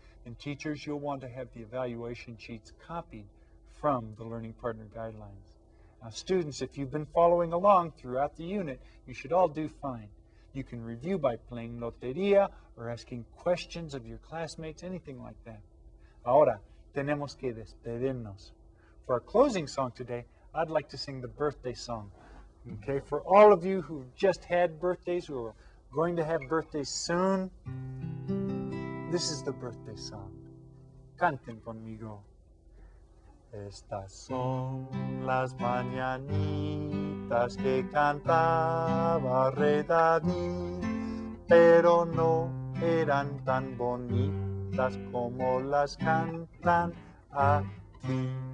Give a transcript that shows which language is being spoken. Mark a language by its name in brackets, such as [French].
[English] And teachers, you'll want to have the evaluation sheets copied from the Learning Partner Guidelines. Now students, if you've been following along throughout the unit, you should all do fine. You can review by playing Lotería or asking questions of your classmates, anything like that. [Spanish] Ahora, tenemos que despedirnos. [English] For our closing song today, I'd like to sing the birthday song. Okay, for all of you who just had birthdays, who are going to have birthdays soon, this is the birthday song. [Spanish] Canten conmigo. Estas son las mañanitas que cantaba Rey David, pero no eran tan bonitas como las cantan aquí.